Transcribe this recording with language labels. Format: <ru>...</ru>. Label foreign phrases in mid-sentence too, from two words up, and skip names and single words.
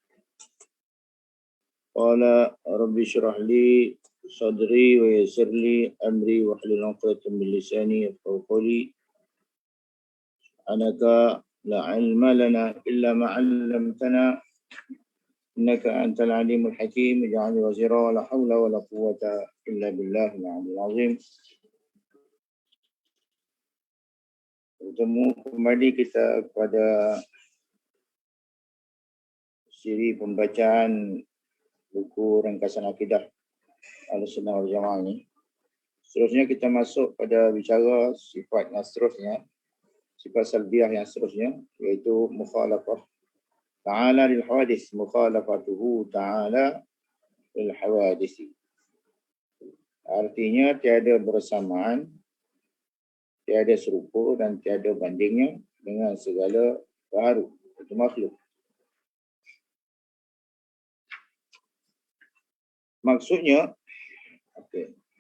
<ar>قال رب اشرح لي صدري ويسر لي أمري واحلل عقدة من لساني يفقهوا قولي. سبحانك لا علم لنا إلا ما علمتنا إنك أنت العليم الحكيم. اجعل وزيرا ولا حول ولا قوة إلا بالله العلي العظيم.</ar> <ms>Bertemu kembali kita pada siri pembacaan buku ringkasan akidah Ahlussunnah wal Jamaah ini. Seterusnya kita masuk pada bicara sifat yang seterusnya, sifat salbiah yang seterusnya, iaitu</ms> <ar>مخالفة تعالى للحوادث, مخالفته تعالى للحوادث.</ar> <ms>Artinya tiada bersamaan, tiada serupa dan tiada bandingnya dengan segala baharu itu makhluk. Maksudnya, okey.</ms>